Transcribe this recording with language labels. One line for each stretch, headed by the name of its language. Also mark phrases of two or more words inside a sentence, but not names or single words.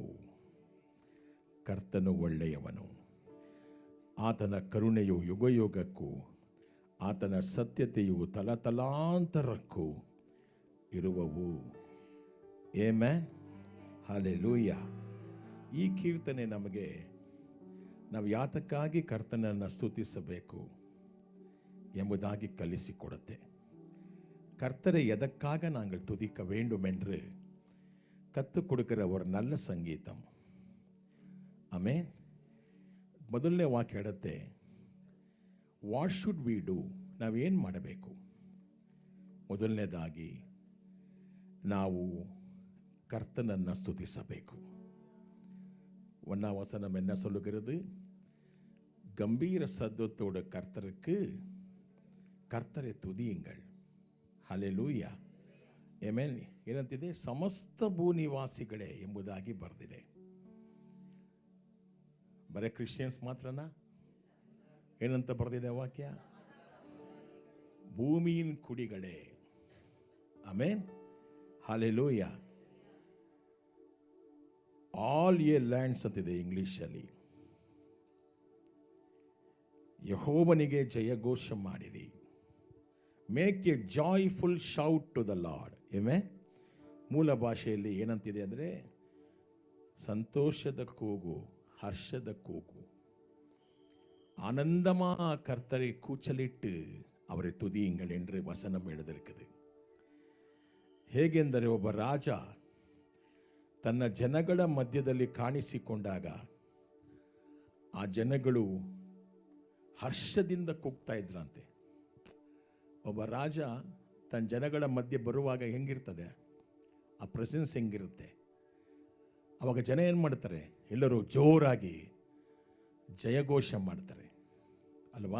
Kannada: ಕರ್ತನು ಒಳ್ಳೆಯವನು, ಆತನ ಕರುಣೆಯು ಯುಗ ಯುಗಕ್ಕೂ, ಆತನ ಸತ್ಯತೆಯು ತಲತಲಾಂತರಕ್ಕೂ ಇರುವವು. ಆಮೆನ್. ಹಲ್ಲೆಲೂಯಾ. ಈ ಕೀರ್ತನೆ ನಮಗೆ ನಾವು ಯಾತಕ್ಕಾಗಿ ಕರ್ತನನ್ನು ಸ್ತುತಿಸಬೇಕು ಎಂಬುದಾಗಿ ಕಲಿಸಿಕೊಡುತ್ತೆ.
Tamil: கர்த்தரை எதற்காக நாங்கள் துதிக்க வேண்டும் என்று கற்றுக் கொடுக்கிற ஒரு நல்ல ಸಂಗೀತಂ.
Kannada: ಆಮೆನ್. ಮೊದಲನೇ ವಾಕ್ಯ ಹೇಳುತ್ತೆ,
English: What should we do,
Kannada: ನಾವೇನು ಮಾಡಬೇಕು? ಮೊದಲನೇದಾಗಿ ನಾವು கர்த்தனನ್ನು ಸ್ತುತಿಸಬೇಕು.
Tamil: ஒன்றாம் வசனம் என்ன சொல்லுகிறது? கம்பீர சத்தத்தோடு கர்த்தரை துதியுங்கள்.
Kannada: ಹಲ್ಲೆಲೂಯಾ. ಆಮೆನ್. ಏನಂತಿದೆ? ಸಮಸ್ತ ಭೂನಿವಾಸಿಗಳೇ ಎಂಬುದಾಗಿ ಬರೆದಿದೆ. ಬರೀ ಕ್ರಿಶ್ಚಿಯನ್ಸ್ ಮಾತ್ರನಾ? ಏನಂತ ಬರೆದಿದೆ ವಾಕ್ಯ? ಭೂಮಿயின் ಕುಡಿಗಳೇ. ಆಮೆನ್. ಹಲ್ಲೆಲೂಯಾ.
English: All a lands
Kannada: ಅಂತಿದೆ ಇಂಗ್ಲಿಷಲ್ಲಿ. ಯೆಹೋವನಿಗೆ ಜಯಘೋಷ ಮಾಡಿರಿ,
English: make a joyful shout to the Lord.
Kannada: ಏಮೇ ಮೂಲ ಭಾಷೆಯಲ್ಲಿ ಏನಂತಿದೆ ಅಂದರೆ ಸಂತೋಷದ ಕೂಗು, ಹರ್ಷದ ಕೂಗು,
Tamil: ஆனந்தமா கர்த்தரை கூச்சலிட்டு அவரை துதியுங்கள் என்று வசனம் எழுதியிருக்குது.
Kannada: ಹೇಗೆಂದರೆ ಒಬ್ಬ ರಾಜ ತನ್ನ ಜನಗಳ ಮಧ್ಯದಲ್ಲಿ ಕಾಣಿಸಿಕೊಂಡಾಗ ಆ ಜನಗಳು ಹರ್ಷದಿಂದ ಕೂಗ್ತಾ ಇದ್ರಂತೆ. ಒಬ್ಬ ರಾಜ ತನ್ನ ಜನಗಳ ಮಧ್ಯೆ ಬರುವಾಗ ಹೆಂಗಿರ್ತದೆ, ಆ ಪ್ರೆಸೆನ್ಸ್ ಹೆಂಗಿರುತ್ತೆ, ಅವಾಗ ಜನ ಏನು ಮಾಡ್ತಾರೆ, ಎಲ್ಲರೂ ಜೋರಾಗಿ ಜಯಘೋಷ ಮಾಡ್ತಾರೆ ಅಲ್ವಾ.